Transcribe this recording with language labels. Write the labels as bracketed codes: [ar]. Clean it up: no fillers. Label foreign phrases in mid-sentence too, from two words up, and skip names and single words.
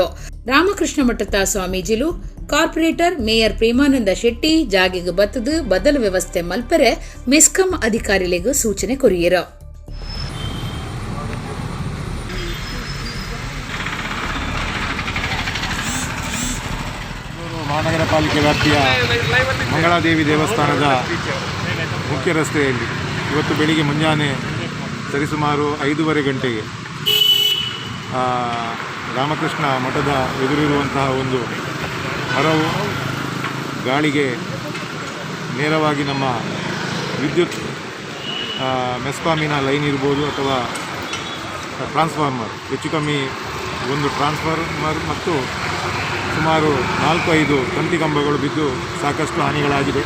[tcy] ರಾಮಕೃಷ್ಣ ಮಠದ ಸ್ವಾಮೀಜಿಲು ಕಾರ್ಪೊರೇಟರ್ ಮೇಯರ್ ಪ್ರೇಮಾನಂದ ಶೆಟ್ಟಿ ಜಾಗಿಗೆ ಬತ್ತದು ಬದಲು ವ್ಯವಸ್ಥೆ ಮಲ್ಪರೆ ಮೆಸ್ಕಾಂ ಅಧಿಕಾರಿಗಳಿಗೂ ಸೂಚನೆ ಕೊರಿಯರ. [kn] ಮಹಾನಗರ ಪಾಲಿಕೆ ವ್ಯಾಪ್ತಿಯ ಮಂಗಳಾದೇವಿ ದೇವಸ್ಥಾನದ ಮುಖ್ಯ ರಸ್ತೆಯಲ್ಲಿ ಇವತ್ತು ಬೆಳಿಗ್ಗೆ ಮುಂಜಾನೆ ಸರಿಸುಮಾರು 5:30 ಗಂಟೆಗೆ ರಾಮಕೃಷ್ಣ ಮಠದ ಎದುರಿರುವಂತಹ ಒಂದು ಮರವು ಗಾಳಿಗೆ ನೇರವಾಗಿ ನಮ್ಮ ವಿದ್ಯುತ್ ಮೆಸ್ಕಾಮಿನ ಲೈನ್ ಇರ್ಬೋದು ಅಥವಾ ಟ್ರಾನ್ಸ್ಫಾರ್ಮರ್, ಹೆಚ್ಚು ಕಮ್ಮಿ ಒಂದು ಟ್ರಾನ್ಸ್ಫಾರ್ಮರ್ ಮತ್ತು ಸುಮಾರು 4-5 ತಂತಿ ಕಂಬಗಳು ಬಿದ್ದು ಸಾಕಷ್ಟು ಹಾನಿಗಳಾಗಿದೆ.